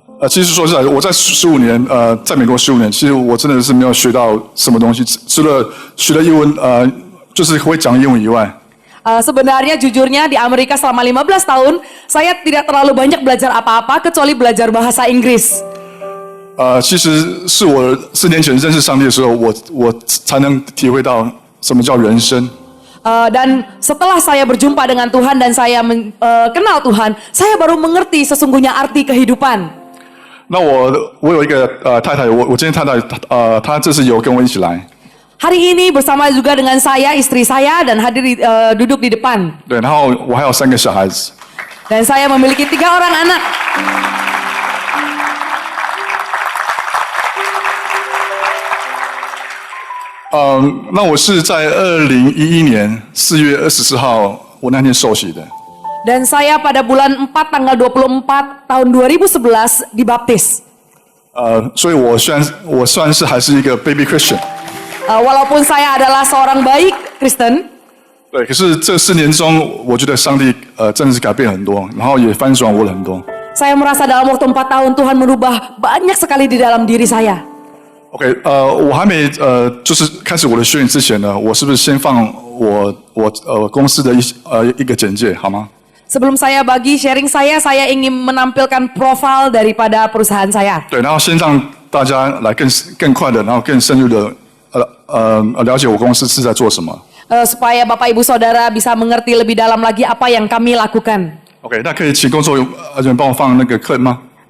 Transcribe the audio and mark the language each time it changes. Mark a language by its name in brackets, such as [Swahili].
[Chinese] 其实说实在，我在15年，在美国15年，其实我真的是没有学到什么东西，除了学了英文，就是会讲英文以外。 [Indonesian] Sebenarnya jujurnya di Amerika selama 15 tahun, saya tidak terlalu banyak belajar apa-apa kecuali belajar bahasa Inggris. [Chinese] 其实是我4年前认识上帝的时候，我才能体会到什么叫人生。 [Indonesian] Dan setelah saya berjumpa dengan Tuhan dan saya kenal Tuhan, saya baru mengerti sesungguhnya arti kehidupan. [Chinese] 那我有一个太太，我今天太太她这次有跟我一起来。 [Indonesian] Hari ini bersama juga dengan saya, istri saya dan hadir duduk di depan. [Chinese] 对，然后我还有3个小孩子。 [Indonesian] Dan saya memiliki 3 orang anak. [Chinese] 那我是在2011年4月24号，我那天受洗的。 [Indonesian] Dan saya pada bulan 4 tanggal 24 tahun 2011 dibaptis. [Chinese] 所以我算是还是一个 [English] baby Christian。 [Indonesian] Walaupun saya adalah seorang baik Kristen, [Chinese] 对，可是这4年中，我觉得上帝真的是改变很多，然后也翻转我了很多。 [Indonesian] saya merasa dalam waktu 4 tahun Tuhan merubah banyak sekali di dalam diri saya. [Chinese] OK， 我还没就是开始我的学员之前呢，我是不是先放我公司的一个简介好吗？ [Indonesian] Sebelum saya bagi sharing saya ingin menampilkan profil daripada perusahaan saya. [Chinese] 对，然后先让大家来更快的，然后更深入的了解我公司是在做什么。 [Indonesian] Supaya Bapak Ibu Saudara bisa mengerti lebih dalam lagi apa yang kami lakukan. [Chinese] OK， 那可以请工作人员帮我放那个课吗？